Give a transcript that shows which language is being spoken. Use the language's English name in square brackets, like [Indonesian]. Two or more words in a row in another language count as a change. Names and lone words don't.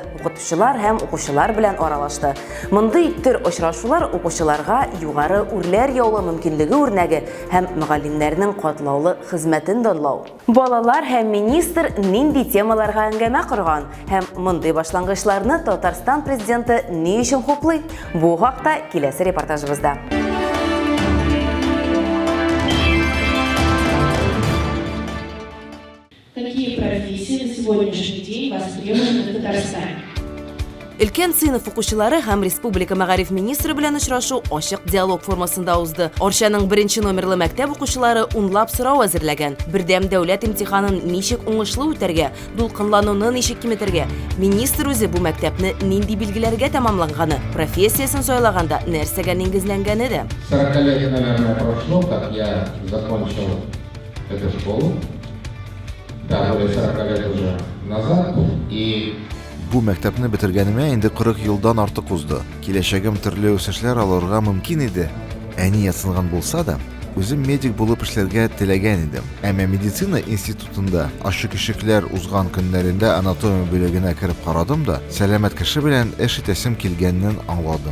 [Tatar] Укытучылар һәм укучылар белән аралашты. Мондый төр очрашулар укучыларга югары үрләр яулау мөмкинлеге үрнәге һәм мөгаллимнәрнең катлаулы хезмәтен данлау. Балалар һәм министр нинди темаларга әңгәмә корган һәм мондый башлангычларны Татарстан президенты ни өчен хуплый? Бу хакта киләсе репортажыбызда. [Russian] Какие профессии на сегодняшний день востребованы в Татарстане? [Tatar] Өлкән сыйныф укучылары һәм республика мәгариф министры белән очрашу ачык диалог формасында узды. Орчаның беренче номерлы мәктәп укучылары унлап сорау әзерләгән. Бердәм дәүләт имтиханын ничек уңышлы үтәргә, дулкынлануны ничек киметергә, министр үзе бу мәктәпне нинди билгеләргә тәмамланганы, профессиясын сайлаганда нәрсәгә нигезләнгәне дә. [Russian] 40 лет, наверное, прошло, как я закончил эту школу. Да, более 40 лет уже назад. И [Tatar] Бу мәктәпне бетергәнемә инде 40 елдан артык узды. Киләчәгем төрле үсешләр алырга мөмкин иде. Әни ясынган булса да, үзем медик булып эшләргә теләгән идем. Әмма медицина институтында ачык ишекләр узган көннәрендә анатомия бүлегенә кереп карадым да, сәламәт кеше белән эш итәсем килгәнен аңладым.